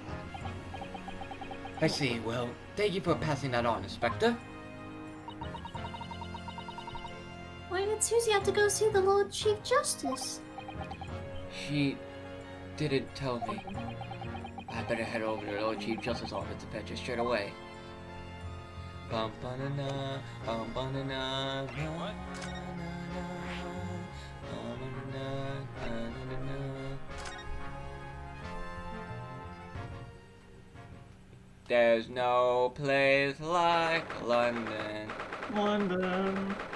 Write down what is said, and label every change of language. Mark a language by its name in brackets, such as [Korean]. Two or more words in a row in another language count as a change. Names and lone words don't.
[English] I see, well, thank you for passing that on, Inspector. Why did Susie have to go see the Lord Chief Justice? She didn't tell me. I better head over to the Lord Chief Justice's office to fetch her straight away. Bum-ba-na-na, bum-ba-na-na, What? There's no place like London. London.